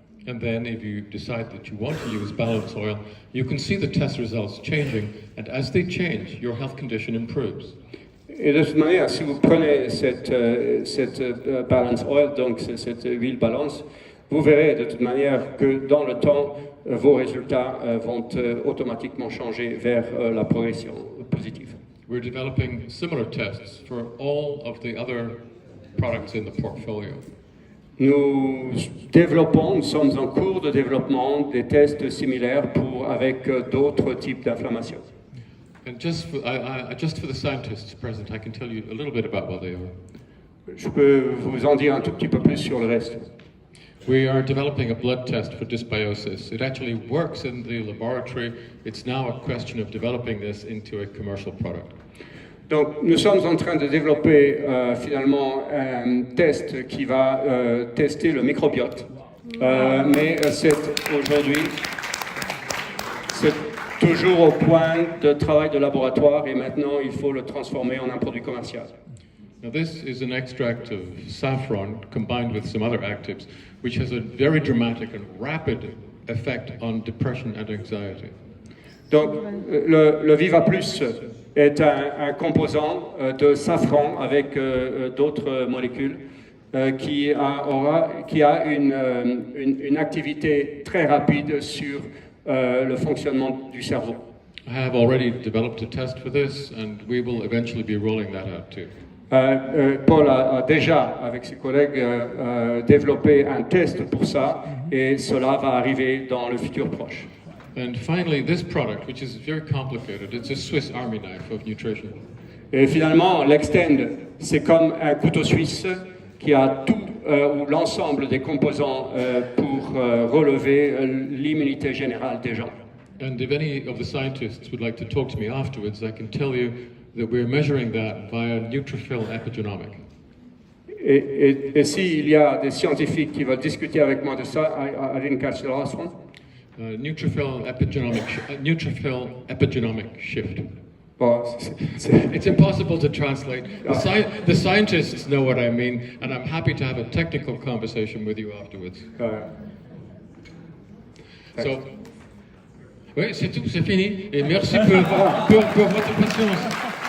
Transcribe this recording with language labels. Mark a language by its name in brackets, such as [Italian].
[English] And then if you decide that you want to use balance oil, you can see the test results changing, and as they change, your health condition improves. [French] Et de toute manière, si vous prenez cette balance oil, donc cette huile balance, vous verrez de toute manière que dans le temps, vos résultats vont automatiquement changer vers la progression positive. [English] We're developing similar tests for all of the other products in the portfolio. [French] Nous sommes en cours de développement des tests similaires avec d'autres types d'inflammation. [English] And just for the scientists present, I can tell you a little bit about what they are. [French] Je peux vous en dire un tout petit peu plus sur le reste. [English] We are developing a blood test for dysbiosis. It actually works in the laboratory. It's now a question of developing this into a commercial product. [French] Donc, nous sommes en train de développer finalement un test qui va tester le microbiote. Mais aujourd'hui, c'est toujours au point de travail de laboratoire et maintenant il faut le transformer en un produit commercial. [English] Now this is an extract of saffron combined with some other actives, which has a very dramatic and rapid effect on depression and anxiety. [French] Donc, le Viva Plus est un composant de safran avec d'autres molécules qui a une activité très rapide sur le fonctionnement du cerveau. [English] I have already developed a test for this, and we will eventually be rolling that out too. [French] Paul a déjà, avec ses collègues, développé un test pour ça, et cela va arriver dans le futur proche. [English] And finally, this product, which is very complicated, it's a Swiss Army knife of nutrition. [French] Et finalement, l'Extend, c'est comme un couteau suisse qui a tout ou l'ensemble des composants pour relever l'immunité générale des gens. [English] And if any of the scientists would like to talk to me afterwards, I can tell you that we're measuring that via neutrophil epigenomic. [French] Et s'il y a des scientifiques qui veulent discuter avec moi de ça, [English] I didn't catch the last one. Neutrophil epigenomic shift. [French] Bon, [English] It's impossible to translate. The scientists know what I mean, and I'm happy to have a technical conversation with you afterwards. [French] So, oui, c'est tout, c'est fini. Et merci pour votre patience.